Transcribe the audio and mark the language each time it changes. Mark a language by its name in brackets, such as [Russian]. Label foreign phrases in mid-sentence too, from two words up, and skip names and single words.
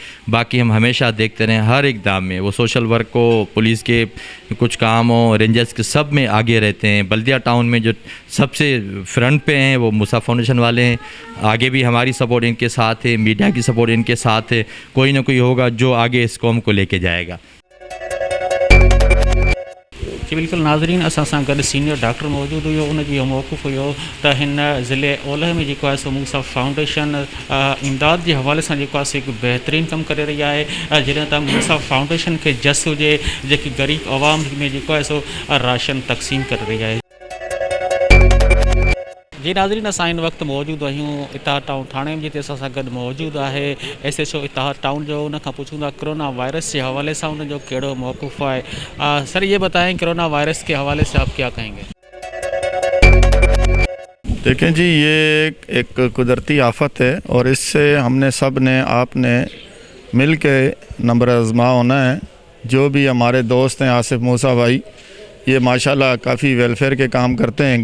[Hindi] बाकी हम हमेशा देखते रहें, हर इकदाम में वो सोशल वर्क को, पुलिस के कुछ काम हो, रेंजर्स के, सब में आगे रहते हैं। बल्दिया टाउन में जो सबसे फ्रंट पे हैं वो मूसा फाउंडेशन वाले हैं। आगे भी हमारी सपोर्ट इनके साथ है, मीडिया की सपोर्ट इनके साथ है। कोई ना कोई होगा जो आगे इस कौम को लेके जाएगा। [Sindhi] जी बिल्कुल नाज़रीन, असां सां गॾु सीनियर डॉक्टर मौजूदु हुयो, उन जो मौक़ुफ़ हुयो त हिन ज़िले ओलह में जेको आहे सो मूसा फाउंडेशन इमदाद जे हवाले सां जेको आहे सो हिकु बहितरीनु कमु करे रही आहे। जॾहिं त मूसा फाउंडेशन खे जस हुजे जेकी ग़रीब आवाम में जेको आहे सो राशन तक़सीम करे रही आहे। जी नाज़रीन, असां हिन वक़्तु मौजूदु आहियूं इतार टाउन थाणे में, जिते असां सां गॾु मौजूदु आहे SHO इतार टाउन जो। उन खां पुछूं था [Hindi] कोरोना वायरस के हवाले से [Sindhi] उन जो कहिड़ो मौक़ुफ़ है। [Hindi] सर ये बताएं, कोरोना वायरस के हवाले से आप क्या कहेंगे? देखें जी, ये एक कुदरती आफत है, और इससे हमने सब ने, आपने मिल के नंबर आज़मा होना है। जो भी हमारे दोस्त हैं, आसिफ मूसा भाई, ये माशाल्लाह काफ़ी वेलफेयर के काम करते हैं।